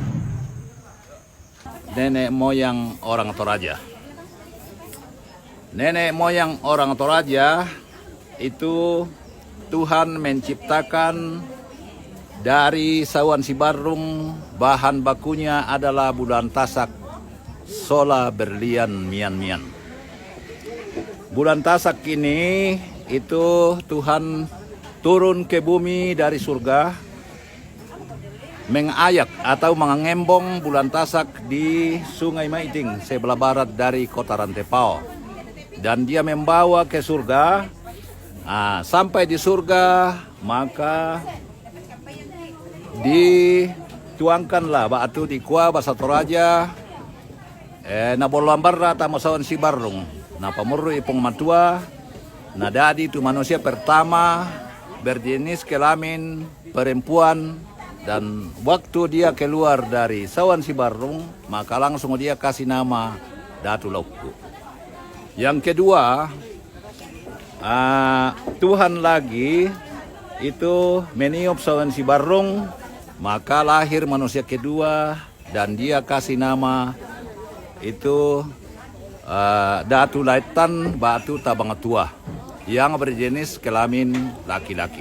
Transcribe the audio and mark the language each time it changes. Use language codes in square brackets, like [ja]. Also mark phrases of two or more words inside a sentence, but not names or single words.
[id] Nenek moyang orang Toraja. Nenek moyang orang Toraja itu Tuhan menciptakan dari sawan sibarung, bahan bakunya adalah bulan tasak, sola berlian mian-mian. Bulan tasak ini itu Tuhan turun ke bumi dari surga, mengayak atau mengembong bulan tasak di Sungai Maiting sebelah barat dari kota Rantepao. Dan dia membawa ke surga. Sampai di surga maka dituangkanlah batu di kuah bahasa Toraja [sda] na bolambarra tamasawan si barung na pamurro ipong matua na dadi [id] itu manusia pertama berjenis kelamin perempuan. Dan waktu dia keluar dari sawan si barung maka langsung dia kasih nama Datu Lauku. Yang kedua, Tuhan lagi itu meniup sawan si barung, maka lahir manusia kedua dan dia kasih nama itu Datu Laitan Batu Tabangatua yang berjenis kelamin laki-laki.